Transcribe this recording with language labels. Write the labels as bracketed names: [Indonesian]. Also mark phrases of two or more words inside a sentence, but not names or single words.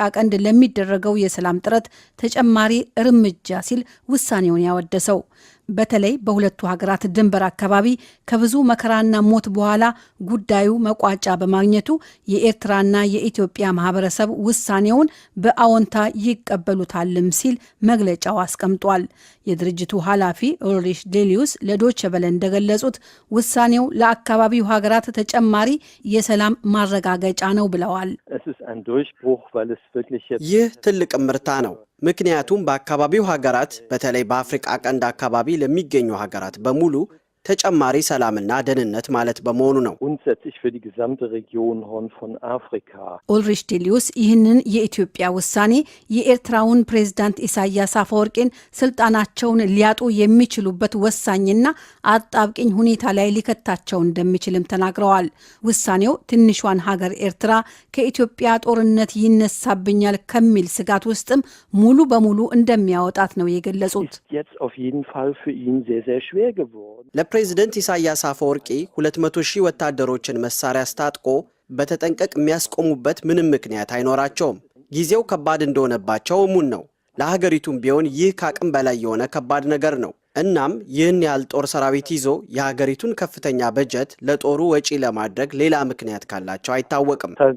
[Amharic] ቀንድ ለሚደረገው የሰላም ጥረት ተጨማሪ እርምጃ ሲል ውሳኔውን ያወደሰው። በተለይ በሁለቱ ሀገራት ድንበር አካባቢ ከብዙ መከራና ሞት በኋላ ጉዳዩ መቋጫ በማግኘቱ የኤርትራና የኢትዮጵያ ማህበረሰብ ውሳኔውን በአዎንታ ይቀበሉታልም ሲል መግለጫው አስቀምጧል። የድርጅቱ ኃላፊ ኡልሪሽ ዴሊዩስ ለዶይቼ ቬለ እንደገለጹት ውሳኔው ለአካባቢው ሀገራት ተጨማሪ የሰላም ማረጋገጫ ነው ብለዋል። ይህ ትልቅ ምርታ ነው። ምክንያቱም በአካባቢው ሀገራት በተለይ በአፍሪቃ ቀንድ አካባቢ ለሚገኙ ሀገራት በሙሉ ተጨማሪ ሰላምና ደህንነት ማለት በመሆኑ ነው። [German] grundsätzlich für die gesamte Region Horn von Afrika. [Amharic] ኡልሪሽ ዴሊዩስ ይህንን የኢትዮጵያ ውሳኔ የኤርትራውን ፕሬዝዳንት ኢሳያስ አፈወርቂን ስልጣናቸውን ሊያጡ የሚችሉበት ወሳኝና አጣብቂኝ ሁኔታ ላይ ሊከታቸው እንደሚችልም ተናግረዋል። ውሳኔው ትንሿን ሀገር ኤርትራ ከኢትዮጵያ ጦርነት ይነሳብኛል ከሚል ስጋት ውስጥም ሙሉ በሙሉ እንደሚያወጣት ነው የገለጹት። [German] Jetzt auf jeden Fall für ihn sehr, sehr schwer geworden. [Amharic] ለፕሬዝዳንት ኢሳያስ አፈወርቂ 200,000 ወታደሮችን መሳሪያ አስታጥቆ በተጠንቀቅ የሚያስቆሙበት ምንም ምክንያት አይኖራቸውም። ጊዜው ከባድ እንደሆነባቸው እሙን ነው። ለሀገሪቱም ቢሆን ይህ ከአቅም በላይ የሆነ ከባድ ነገር ነው። እናም ይህን ያህል ጦር ሰራዊት ይዞ የሀገሪቱን ከፍተኛ በጀት ለጦሩ ወጪ ለማድረግ ሌላ ምክንያት ካላቸው አይታወቅም።